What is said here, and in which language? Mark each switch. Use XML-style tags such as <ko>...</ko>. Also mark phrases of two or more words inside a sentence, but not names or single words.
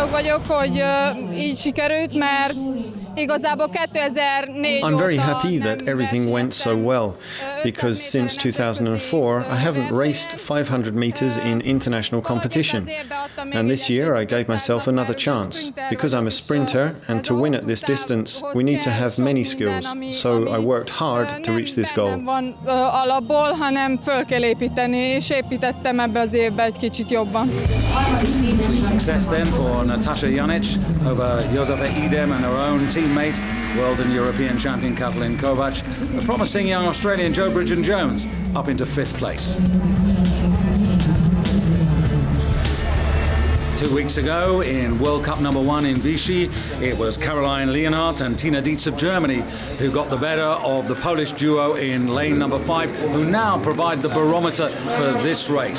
<hu>vagyok, hogy így sikerült, mert igazából 2004</hu> <en>I'm very happy that everything went so well, because since 2004 I haven't raced 500 meters in international competition. And this year I gave myself another chance. Because I'm a sprinter, and to win at this distance we need to have many skills. So I worked hard to reach this goal.</en> <hu>Nem van alapból, hanem föl kell építeni, és építettem ebbe az évbe egy kicsit jobban.</hu> <en>Success then for Natasha Janic over Josefa Idem and her own teammate, world and European champion Katalin Kovac. The promising young Australian Joe Bridgen-Jones up into 5th place. 2 weeks ago in World Cup #1 in Vichy, it was Caroline Leonhardt and Tina Dietz of Germany who got the better of the Polish duo in lane number 5, who now provide the barometer for this race.</en>